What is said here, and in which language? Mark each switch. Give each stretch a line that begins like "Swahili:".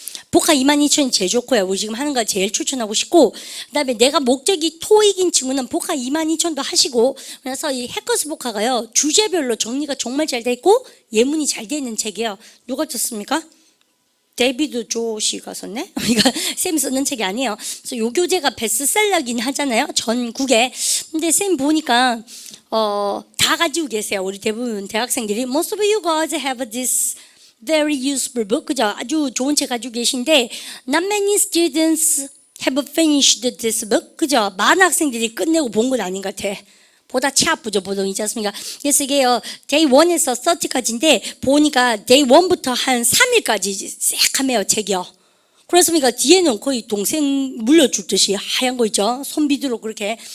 Korean: 복화 22,000이 제일 좋고요. 우리 지금 하는 거 제일 추천하고 싶고, 그다음에 내가 목적이 토익인 친구는 복화 22,000도 하시고, 그래서 이 해커스 복화가요 주제별로 정리가 정말 잘 돼 있고 예문이 잘 돼 있는 책이에요. 누가 썼습니까? 데이비드 조시가 썼네? 그러니까 쌤이 썼는 책이 아니에요. 그래서 요 교재가 베스트셀러긴 하잖아요. 전국에. 근데 쌤 보니까 다 가지고 계세요. 우리 대부분 대학생들이
English: Most of you guys have this very useful book.
Korean: 그죠? 아주 좋은 책 가지고 계신데
English: Not many students have finished this book.
Korean: 그죠? 많은 학생들이 끝내고 본 건 아닌 것 같아. 보다 치아프죠, 보통이지 않습니까? 그래서 이게요, day 1에서 30까지인데, 보니까 day 1부터 한 3일까지 새카매요, 책이요. 그렇습니까? 뒤에는 거의 동생 물려줄 듯이 하얀 거 있죠? 손비두로 그렇게.